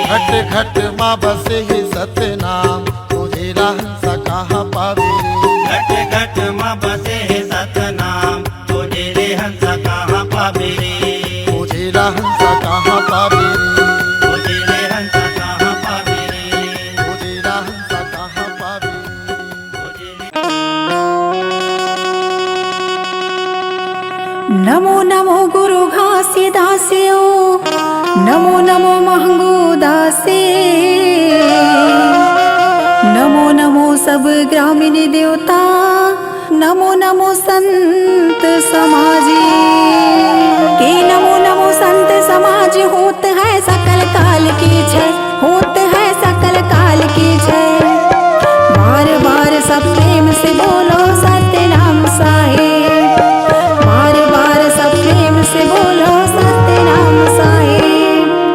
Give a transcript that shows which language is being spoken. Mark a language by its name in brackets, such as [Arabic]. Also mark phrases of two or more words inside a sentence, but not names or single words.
[Chhattisgarhi] घट घट माँ बसे है सतनाम खोजेला हंसा कहाँ पावे रे। घट घट माँ बसे है सतनाम खोजेले हंसा कहाँ पावे रे। खोजेला हंसा कहाँ पावे रे। खोजेले हंसा कहाँ पावे रे। खोजेला हंसा कहाँ पावे रे। नमो नमो गुरु घासी दास्यो नमो नमो महंगो दासे नमो नमो सब ग्रामीण देवता, नमो नमो संत समाजी के, नमो नमो संत समाज। होत है सकल काल की जय, होत है सकल काल की जय। बार बार सब प्रेम से बोलो सत्य नाम साहेब, बार बार सब प्रेम से बोलो सत्य नाम साहेब।